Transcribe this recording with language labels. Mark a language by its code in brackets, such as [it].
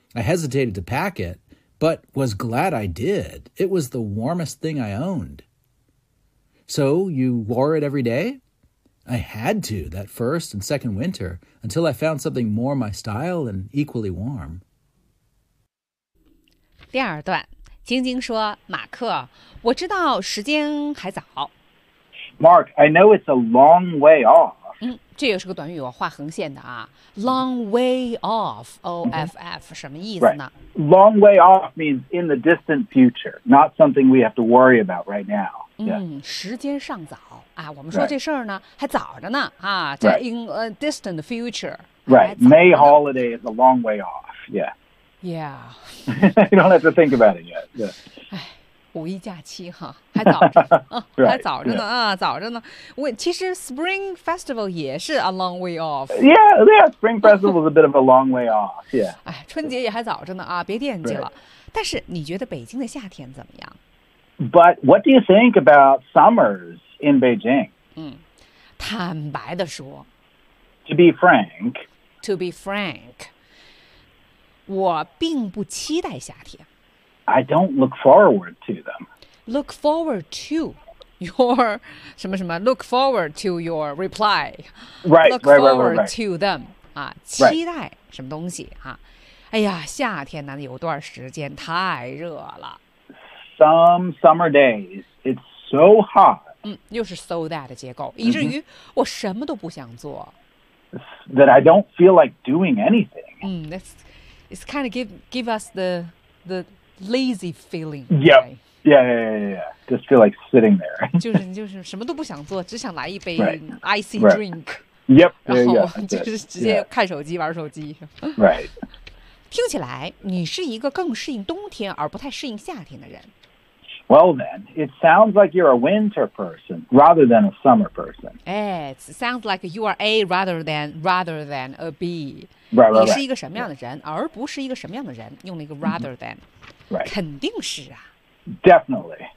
[en] I hesitated to pack it, but was glad I did. It was the warmest thing I owned. So you wore it every day? I had to that first and second winter until I found something more my style and equally warm. [zh] 第二段，晶晶说，马克，我知道时间还早。 [en] Mark, I know it's a long way off. [zh] 这也是个短语，我画横线的啊。 [en] Long way off, O-F-F,、mm-hmm. [zh] 什么意思呢、 [en] right. Long way off means in the distant future, not something we have to worry about right now.、Yeah. [zh] 嗯，时间尚早啊，我们说这事儿呢、 [en] right. [zh] 还早着呢啊，这 [en] in a distant future. Right, May holiday is a long way off, yeah. Yeah. you don't have to think about it yet, yeah. [zh] 五一假期哈，还早着 [en] right, [zh] 还早着呢、 [en] yeah. [zh] 啊，早着呢。我其实 Spring Festival 也是 [en] a long way off。 Yeah, yeah. Spring Festival is a bit of a long way off. Yeah. [zh] 哎，春节也还早着呢啊，别惦记了。 [en] Right. [zh] 但是你觉得北京的夏天怎么样 [en] ？But what do you think about summers in Beijing? [zh] 嗯，坦白的说 [en] ，To be frank. To be frank. [zh] 我并不期待夏天。 [en] I don't look forward to them. Look forward to your [zh] 什么什么 [en] Look forward to your reply. Right, look forward right, right, right, to them. [zh] 啊，期待什么东西啊？哎呀，夏天呢有段时间太热了。 [en] Some summer days, it's so hot. [zh] 嗯，又是 so that 的结构，以至于我什么都不想做。 [en] That I don't feel like doing anything. 嗯 ，it's kind of give us the lazy feeling. Yep. Right? Yeah, yeah, yeah, yeah. Just feel like sitting there. [zh] 就是什么都不想做，只想来一杯 [en] icy drink. Right. Yep. [zh] 然后就是直接看手机玩手机。 [en] Right. [zh] 听起来你是一个更适应冬天而不太适应夏天的人。 [en] Well then, it sounds like you're a winter person rather than a summer person. It sounds like you are a rather than a B. Right, right, [zh] 你是一个什么样的人、right. 而不是一个什么样的人用了一个 rather than、 [en] right. [zh] 肯定是啊 [en] Definitely、